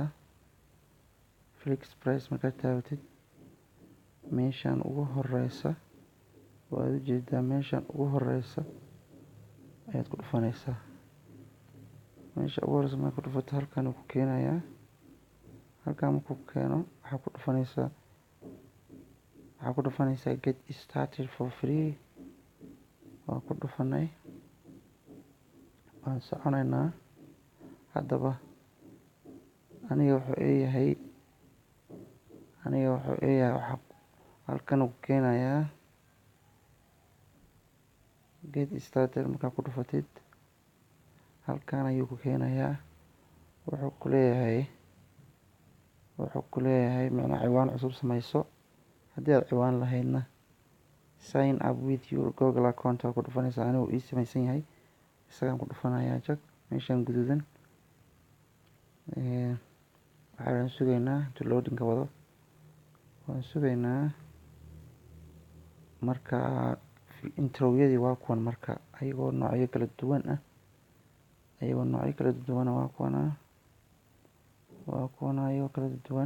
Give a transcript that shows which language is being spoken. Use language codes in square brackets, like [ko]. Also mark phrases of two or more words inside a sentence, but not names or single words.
[so] Flix Price markaa taabatid, meeshan ugu horeysa waad u jeedaa, meeshan ugu horeysa ayaad ku dhufanaysaa. meesha ugu horeysa markaad ku dhufato halkan uu ku keenayaa. halkan markuu ku keeno waxaa ku dhufanaysaa [en] get started for free. [so] waa ku dhufanay, waan soconaynaa. haddaba aniga wuxuu eeyahay waxaa halkan uu ku keenayaa [en] get started. [so] markaa ku dhufatid halkan ayuu ku keenayaa. wuxuu ku leeyahay macnaa ciwaan cusub sameyso. haddii aad ciwaan lahaydna [en] sign up with your Google account [so] ku dhufanaysaa. anigu ii sameysan yahay, isagaan ku dhufanayaa jag meeshan guduudan. waxaan sugaynaa intuu loading-ka wado, waan sugaynaa. marka intro-yadii waa kuwan, marka ayagoo noocyo kala duwan ayagoo kala duwan.